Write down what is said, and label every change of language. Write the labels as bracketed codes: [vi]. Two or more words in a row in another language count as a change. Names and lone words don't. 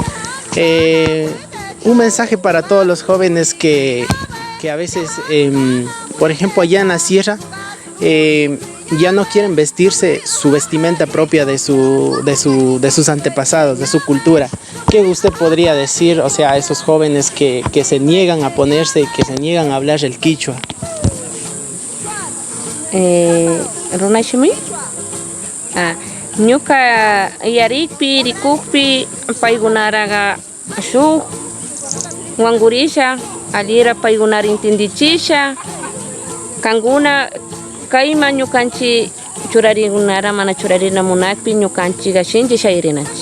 [es] Un mensaje para todos los jóvenes que a veces, por ejemplo, allá en la sierra, ya no quieren vestirse su vestimenta propia de sus antepasados, de su cultura. ¿Qué usted podría decir, o sea, a esos jóvenes que se niegan a ponerse, que se niegan a hablar el quichua? [qu] Runashimi? Ñuka yarikpi, rikukpi, paykunaraga shuk wankurisha, alira paykunara intendichisha, kankuna kayma ñukanchik churarikunara mana churarinamunakpi ñukanchik shinchi shayrinanchik.